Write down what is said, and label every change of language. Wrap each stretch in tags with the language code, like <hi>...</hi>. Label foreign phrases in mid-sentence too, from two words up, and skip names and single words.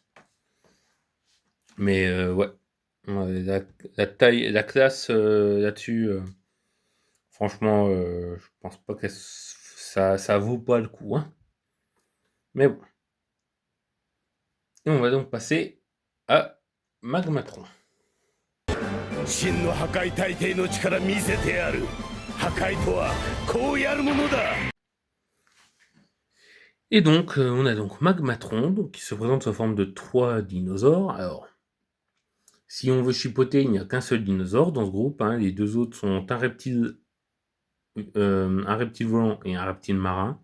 <fr>Mais ouais, ouais, la taille, la classe là-dessus, franchement, je pense pas que ça vaut pas le coup, hein. Mais bon. Et on va donc passer à Magmatron.</fr> <ja>真の破壊大帝の力見せてやる。破壊とはこうやるものだ。</ja> <fr>Et donc, on a donc Magmatron, donc, qui se présente sous forme de 3 dinosaures. Alors, si on veut chipoter, il n'y a qu'un seul dinosaure dans ce groupe, hein. Les deux autres sont un reptile volant et un reptile marin.</fr>